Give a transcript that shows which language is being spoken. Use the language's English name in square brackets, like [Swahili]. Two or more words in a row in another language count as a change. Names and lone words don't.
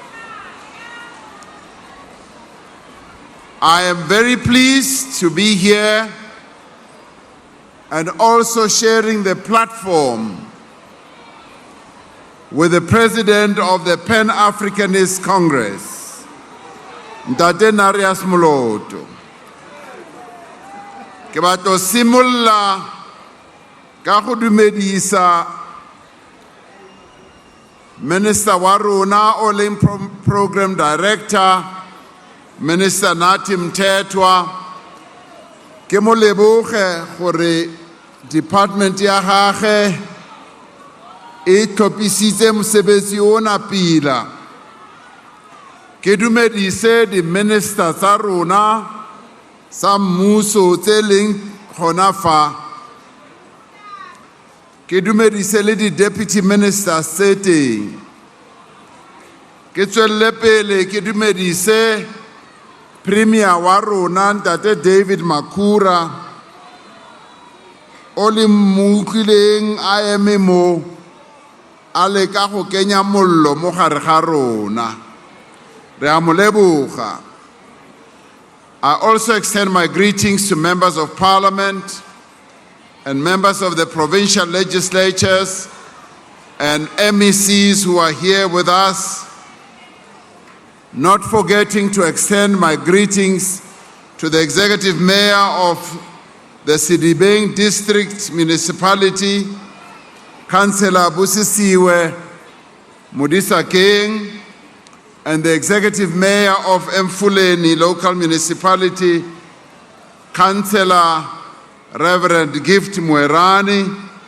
[English] I am very pleased to be here and also sharing the platform with the President of the Pan-Africanist Congress, Ntate Narias Moloto. [Tswana] Ke batla simolla ka go dumedisa Minister wa rona o leng [English] Program Director, [Tswana] Minister Nathi Mthethwa. Ke mo leboge gore department ya gagwe e tlhopisitse mosebetsi ona pila. Ke dumedise di minister tsa rona sa mmuso tse leng gona fa. Ke dumedise le di [English] deputy ministers [Tswana] tse teng. Ke tswelle pele ke dumedise Premier wa rona Ntate David Makhura o le mmutlileng a eme mo a leka go kenya mollo mo gare ga rona. Re a mo leboga. [English] I also extend my greetings to members of Parliament and members of the provincial legislatures and MECs who are here with us, not forgetting to extend my greetings to the Executive Mayor of the Sidibeng District Municipality, Councillor Busisiwe Mudisa King, and the Executive Mayor of Mfuleni Local Municipality, Councillor Reverend Gift Mwerani.